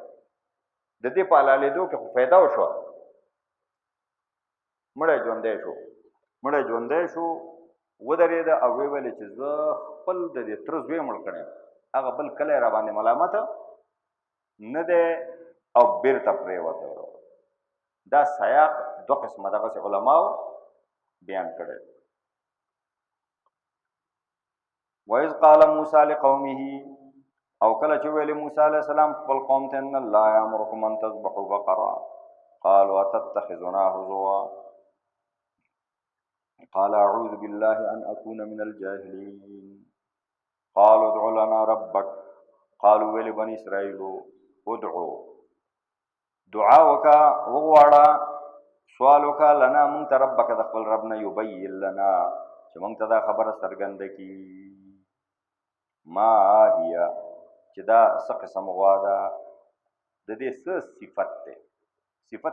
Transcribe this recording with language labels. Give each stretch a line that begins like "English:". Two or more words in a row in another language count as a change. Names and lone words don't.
Pashto: د دې په حلالېدو کې خو فایده وشوه. مړی ژوندی شو، مړی ژوندی شو، ودرېده او ویې ویلې چې زه خپل د دې تره زوی مړ کړی یم، هغه بل کلی را باندې ملامته نه دی او بېرته پرېوته. دا سیاق دو قسمه دغسې علماو بیان کړی.
Arabic: وَإِذْ قَالَ مُوسَى لِقَوْمِهِ
Pashto: او کله چې ویلي موسی علیه السلام خپل قوم ته
Arabic: ان الله یامرکم ان تذبحوا بقره قالوا اتتخذنا هزوا قال اعوذ بالله ان اكون من الجاهلين قالوا ادع لنا ربك قالوا
Pashto: ویل بني اسرائيل ادعوا دعا وکا وغواړه سوال وکا لنا مونږ ته ربک د خپل رب نه
Arabic: یبین لنا
Pashto: چې مونږ ته دا خبره څرګنده کړي
Arabic: ما هي
Pashto: چې دا څه قسم غوا ده د دې څه صفت دی صفت